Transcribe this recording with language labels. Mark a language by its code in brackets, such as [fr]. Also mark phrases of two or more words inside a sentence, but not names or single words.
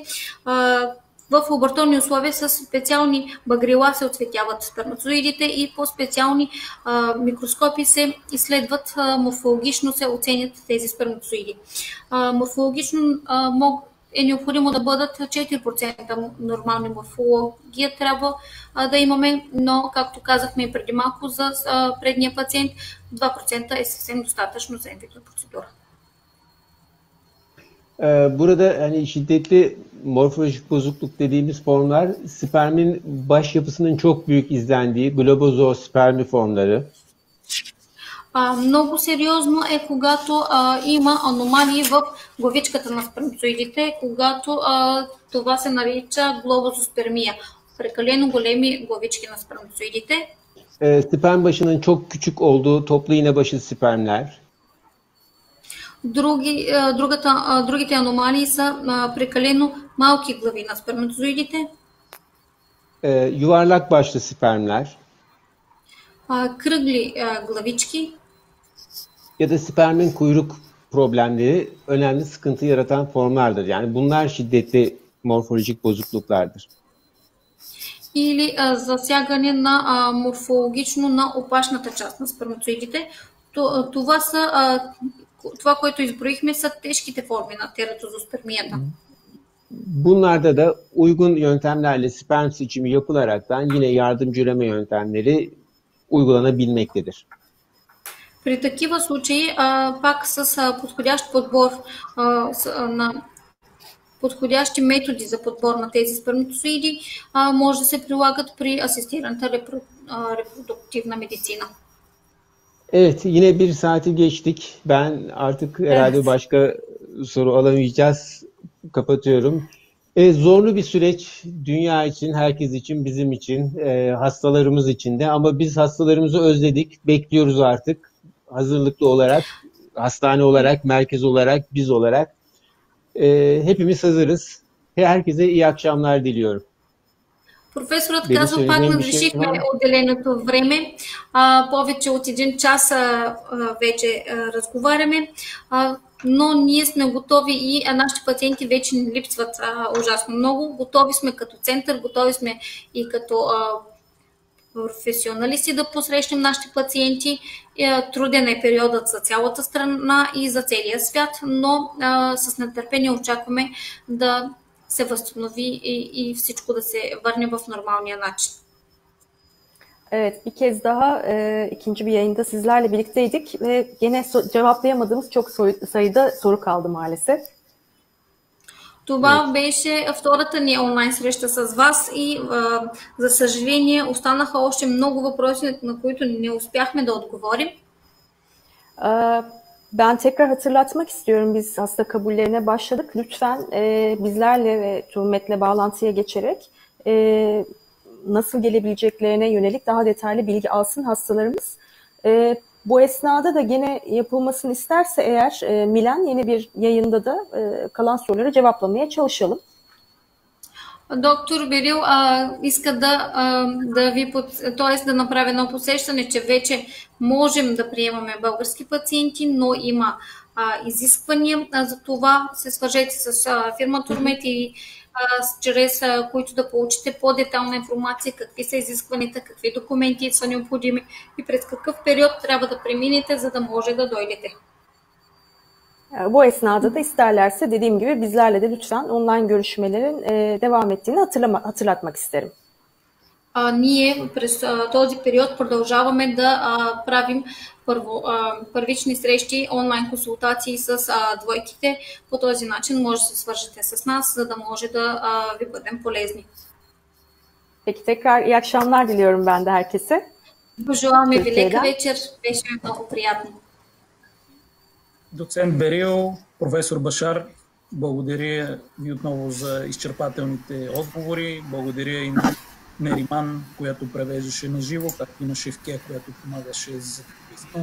[bg] В лабораторни условия с специални багрила се оцветяват сперматозоидите и по специални микроскопи се изследват, морфологично се оценят тези сперматозоиди. Морфологично е необходимо да бъдат 4% нормални морфология трябва да имаме, но както казахме и преди малко за предния пациент, 2% е съвсем достатъчно за инвитро процедура. [tr] Burada hani şiddetli morfolojik bozukluk dediğimiz formlar spermin baş yapısının çok büyük izlendiği globozoospermi formları. [bg] Много сериозно е, когато има аномалии в главичката на сперматозоидите, когато това се нарича глобозоспермия. Прекалено големи главички на сперматозоидите. [tr] Sperm başının çok küçük olduğu toplu iğne başı spermler. [bg] Другите аномалии са прекалено малки глави на сперматозоидите, [tr] Yuvarlak başlı spermler [bg] кръгли главички [tr] ya da spermin kuyruk problemleri önemli sıkıntı yaratan formlardır. Yani bunlar şiddetli morfolojik bozukluklardır. [bg] или засягане на морфологично на опашната част на сперматозоидите. Това, което изброихме, са тежките форми на тератозоспермията. [tr] Bunlarda da uygun yöntemlerle sperm seçimi yapılaraktan yine yardımcı üreme yöntemleri uygulanabilmektedir. [bg] При такива случаи, пак с подходящ подбор на подходящи методи за подбор на тези сперматозоиди, може да се прилагат при асистираната репродуктивна medicina. [tr] Evet, yine bir saati geçtik. Ben artık herhalde başka soru alamayacağız. Kapatıyorum. Zorlu bir süreç dünya için, herkes için, bizim için, hastalarımız için de. Ama biz hastalarımızı özledik, bekliyoruz artık. Hazırlıklı olarak, hastane olarak, merkez olarak, biz olarak. Hepimiz hazırız. Herkese iyi akşamlar diliyorum. [bg] Професорът казва, пак надвишихме отделеното време. Повече от 1 час вече разговаряме, но ние сме готови и нашите пациенти вече ни липсват ужасно много. Готови сме като център, готови сме и като професионалисти да посрещнем нашите пациенти. Труден е периодът за цялата страна и за целия свят, но с нетърпение очакваме да se възстанови и всичко да се върне в нормалния начин. [tr] Evet, bir kez daha ikinci bir yayında sizlerle birlikteydik ve gene cevaplayamadığımız çok sayıda soru kaldı maalesef. [bg] Това беше втората ни онлайн среща с вас и за съжаление останаха още много въпроси, на които не успяхме да отговорим. [tr] Ben tekrar hatırlatmak istiyorum. Biz hasta kabullerine başladık. Lütfen bizlerle ve Tuhmet'le bağlantıya geçerek nasıl gelebileceklerine yönelik daha detaylı bilgi alsın hastalarımız. Bu esnada da gene yapılmasını isterse eğer Milen yeni bir yayında da kalan soruları cevaplamaya çalışalım. [bg] Доктор Берил иска да ви, т.е. да направи едно посещане, че вече можем да приемаме български пациенти, но има изисквания. За това се свържете с фирма Турмет и чрез които да получите по-детална информация какви са изискванията, какви документи са необходими и през какъв период трябва да преминете, за да може да дойдете. [tr] Bu esnada da isterlerse dediğim gibi bizlerle de lütfen online görüşmelerin devam ettiğini hatırlatmak isterim. [bg] Ние през този период продължаваме да правим първични срещи, онлайн консултации с двойките. По този начин може да се свържете с нас, за да може да ви бъдем полезни. [tr] Peki tekrar iyi akşamlar diliyorum ben de herkese. [bg] Пожелаваме ви лека вечер. Беше много приятно. Доцент Берил, професор Башар, благодаря ви отново за изчерпателните отговори. Благодаря и на Нериман, която превеждаше на живо, както и на Шевке, която помагаше за записано.